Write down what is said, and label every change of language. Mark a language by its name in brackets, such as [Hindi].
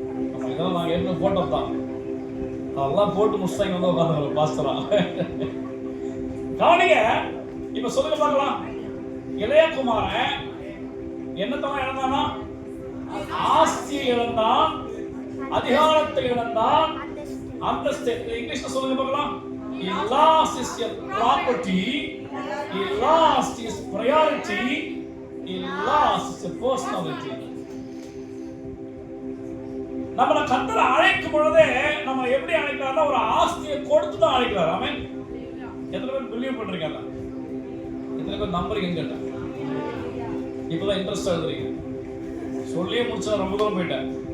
[Tamil] நம்ம இதெல்லாம் நாங்கள் ஏற்கனவே போட்டோம் தான். அதெல்லாம் போட்டு முடிச்சாங்க வந்து உட்காந்து பாஸ்டரா. கவனிங்க. இப்ப சொல்லுங்க பார்க்கலாம். இளையகுமாரன் என்னத்தான் இழந்தானா? ஆஸ்தியை இழந்தான், அதிகாரத்தை இழந்தான், அந்தஸ்து. இங்கிலீஷ்ல சொல்லுங்க பார்க்கலாம். [English] He lost his property, he lost his priority, he lost his personality. [Tamil] நம்மள கர்த்தர் அழைக்கும் பொழுதே நம்ம எப்படி அழைக்கிறாருன்னா, ஒரு ஆஸ்தியை கொடுத்து தான் அழைக்கிறார். ஆமென். எத்தனை பேர் பிலீவ் பண்றீங்க? எத்தனை பேர் நம்புறீங்கன்னு கேட்டேன். இப்பதான் இன்ட்ரெஸ்ட் எழுதுறீங்க. சொல்லியே முடிச்சா ரொம்ப தூரம் போயிட்டேன்.